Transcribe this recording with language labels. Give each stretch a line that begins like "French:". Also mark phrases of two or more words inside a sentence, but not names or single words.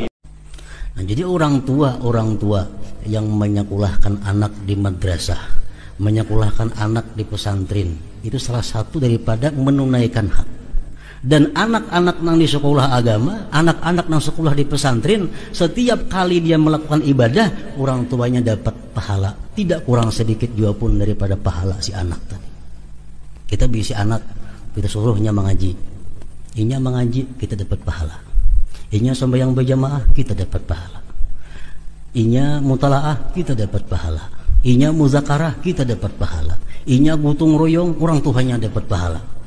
Indonesian: Nah, jadi orang tua yang menyekolahkan anak di madrasah, menyekolahkan anak di pesantren, itu salah satu daripada menunaikan hak. Dan anak-anak nang di sekolah agama, anak-anak nang sekolah di pesantren, setiap kali dia melakukan ibadah, orang tuanya dapat pahala, tidak kurang sedikit juga pun daripada pahala si anak tadi.
Banjar: Kita bisi anak, kita suruhnya mengaji, inya mengaji, kita dapat pahala. Inya sembahyang berjamaah, kita dapat pahala. Inya mutalaah, kita dapat pahala. Inya muzakarah, kita dapat pahala. Inya gotong royong, orang tuanya dapat pahala.